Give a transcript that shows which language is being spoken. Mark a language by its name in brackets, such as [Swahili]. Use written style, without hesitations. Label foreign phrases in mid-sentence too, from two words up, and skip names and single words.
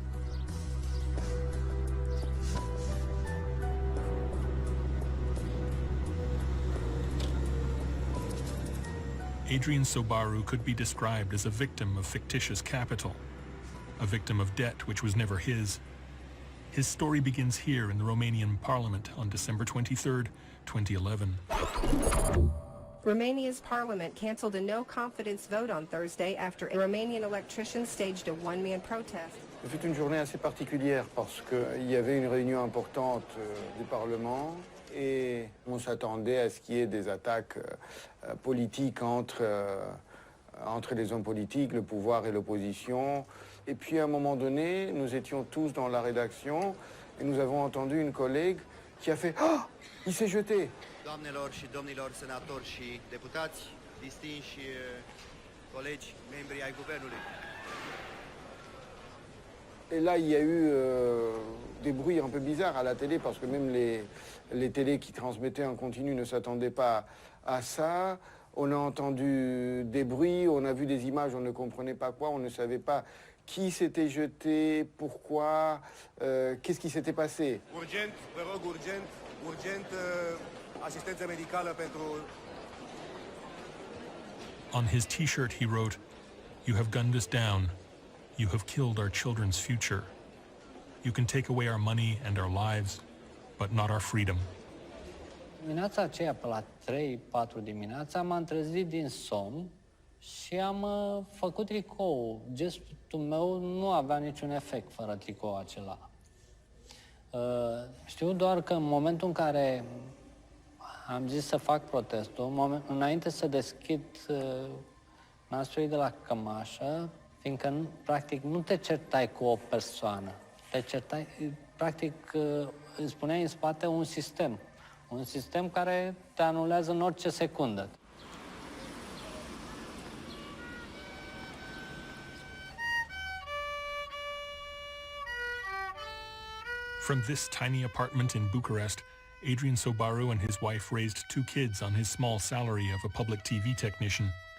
[English] Adrian Sobaru could be described as a victim of fictitious capital, a victim of debt which was never his. His story begins here in the Romanian parliament on December 23rd, 2011. Romania's parliament canceled a no-confidence vote on Thursday after Romanian electricians staged a one-man protest. [French] C'était une journée assez particulière parce qu'il y avait une réunion importante du Parlement et on s'attendait à ce qu'il y ait des attaques politiques entre les hommes politiques, le pouvoir et l'opposition. Et puis à un moment donné, nous étions tous dans la rédaction et nous avons entendu une collègue qui a fait « Ah, il s'est jeté !» [Romanian] Doamnelor și domnilor senatori și deputați, distinși colegi, membri ai guvernului. [French] Et là, il y a eu des bruits un peu bizarres à la télé parce que même les télés qui transmettaient en continu ne s'attendaient pas à ça. On a entendu des bruits, on a vu des images, on ne comprenait pas quoi, on ne savait pas qui s'était jeté, pourquoi, qu'est-ce qui s'était passé. [Romanian] Urgent, vă rog, urgent, asistență medicală pentru... [English] On his t-shirt he wrote, "You have gunned us down. You have killed our children's future. You can take away our money and our lives, but not our freedom." [Romanian] Dimineața aceea, pe la 3-4 dimineața, m-am trezit din somn și am făcut tricou. Gestul meu nu avea niciun efect fără tricoul acela. Știu doar că în momentul în care am zis să fac protestul, înainte să deschid nasul de la cămașă, fiindcă, practic, nu te certai cu o persoană. Te certai, practic, îți spuneai în spate un sistem. Un sistem care te anulează în orice secundă. [English] From this tiny apartment in Bucharest, Adrian Sobaru and his wife raised 2 kids on his small salary of a public TV technician.